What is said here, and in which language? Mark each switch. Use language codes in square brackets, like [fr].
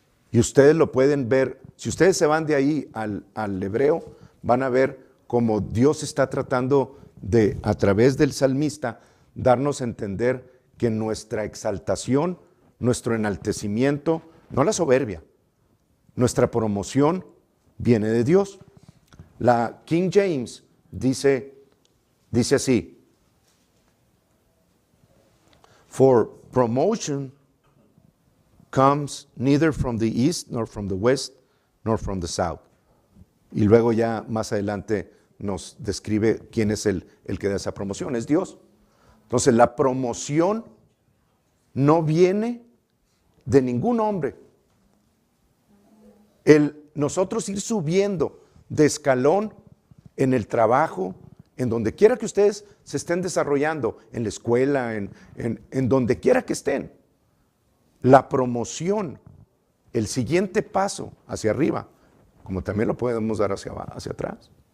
[es] Y ustedes lo pueden ver, si ustedes se van de ahí al hebreo, van a ver cómo Dios está tratando de, a través del salmista, darnos a entender que nuestra exaltación, nuestro enaltecimiento, no la soberbia, nuestra promoción viene de Dios. La King James dice así: [en] For promotion comes neither from the east, nor from the west, nor from the south. [es] Y luego ya más adelante nos describe quién es el que da esa promoción, es Dios. Entonces la promoción no viene de ningún hombre. Nosotros ir subiendo de escalón en el trabajo, en donde quiera que ustedes se estén desarrollando, en la escuela, en donde quiera que estén, la promoción, el siguiente paso hacia arriba, como también lo podemos dar hacia atrás,